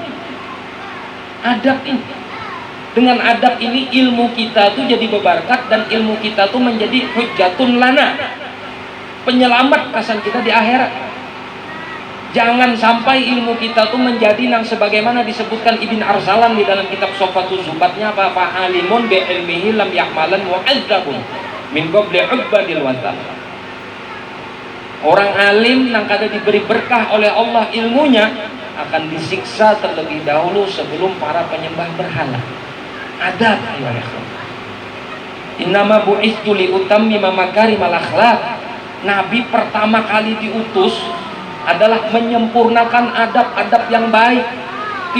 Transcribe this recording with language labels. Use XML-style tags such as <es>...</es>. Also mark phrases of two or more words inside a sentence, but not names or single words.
<bjn>Adab ini, dengan adab ini ilmu kita tuh jadi berberkat dan ilmu kita tuh menjadi</bjn> <ar>حجة لنا,</ar> <bjn>penyelamat kesan kita di akhirat. Jangan sampai ilmu kita tuh menjadi nang sebagaimana disebutkan Ibn Arsalan di dalam kitab Sofatul Zubatnya, apa</bjn> <ar>فعالم بعلمه لم يعملن معذب من قبل عباد الوثن.</ar> <bjn>Orang alim nang kada diberi berkah oleh Allah ilmunya akan disiksa terlebih dahulu sebelum para penyembah berhala.</bjn> <ar>Adab يا إخوان. إنما بعثت لأتمم مكارم الأخلاق.</ar> <id>Nabi pertama kali diutus adalah menyempurnakan adab-adab yang baik.</id>